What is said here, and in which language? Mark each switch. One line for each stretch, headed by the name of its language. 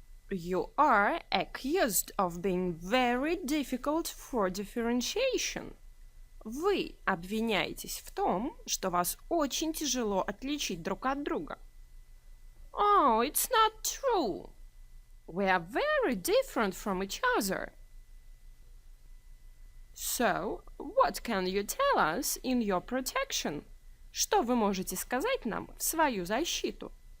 English: You are accused of being very difficult for differentiation.
Russian: Вы обвиняетесь в том, что вас очень тяжело отличить друг от друга.
English: Oh, it's not true. We are very different from each other. So, what can you tell us in your protection?
Russian: Что вы можете сказать нам в свою защиту?